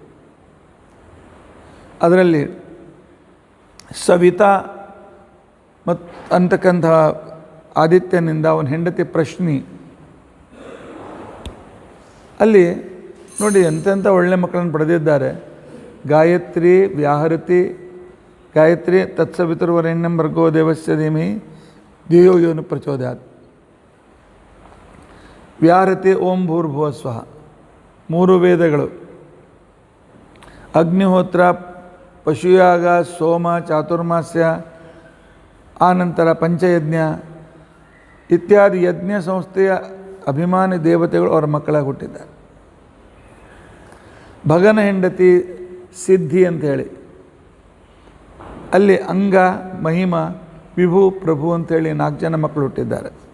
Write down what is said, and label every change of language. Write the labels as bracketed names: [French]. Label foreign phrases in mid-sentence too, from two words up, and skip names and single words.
[Kannada] ಅದರಲ್ಲಿ ಸವಿತಾ ಅಂತಕ್ಕಂಥ ಆದಿತ್ಯನಿಂದ ಅವನ ಹೆಂಡತಿ ಪ್ರಶ್ನಿ. ಅಲ್ಲಿ ನೋಡಿ ಎಂತೆಂಥ ಒಳ್ಳೆ ಮಕ್ಕಳನ್ನು ಪಡೆದಿದ್ದಾರೆ. [Sanskrit] ಗಾಯತ್ರಿ, ವ್ಯಾಹರತಿ, ಗಾಯತ್ರಿ ತತ್ಸವಿತುರ್ವರೆಣ್ಯಂ ಭರ್ಗೋ ದೇವಸ್ಯ ಧೀಮಹಿ ಧಿಯೋ ಯೋ ನ ಪ್ರಚೋದಯಾತ್. [Kannada] ವ್ಯಾಹರತಿ [Sanskrit] ಓಂ ಭೂರ್ಭುವ ಸ್ವಃ, [Kannada] 3 ವೇದಗಳು, ಅಗ್ನಿಹೋತ್ರ, ಪಶುಯಾಗ, ಸೋಮ, ಚಾತುರ್ಮಾಸ್ಯ, ಆನಂತರ ಪಂಚಯಜ್ಞ ಇತ್ಯಾದಿ ಯಜ್ಞ ಸಂಸ್ಥೆಯ ಅಭಿಮಾನಿ ದೇವತೆಗಳು ಅವರ ಮಕ್ಕಳಾಗಿ ಹುಟ್ಟಿದ್ದಾರೆ. ಭಗನ ಹೆಂಡತಿ ಸಿದ್ಧಿ ಅಂಥೇಳಿ, ಅಲ್ಲಿ ಅಂಗ, ಮಹಿಮ, ವಿಭು, ಪ್ರಭು ಅಂಥೇಳಿ 4 ಜನ ಮಕ್ಕಳು ಹುಟ್ಟಿದ್ದಾರೆ.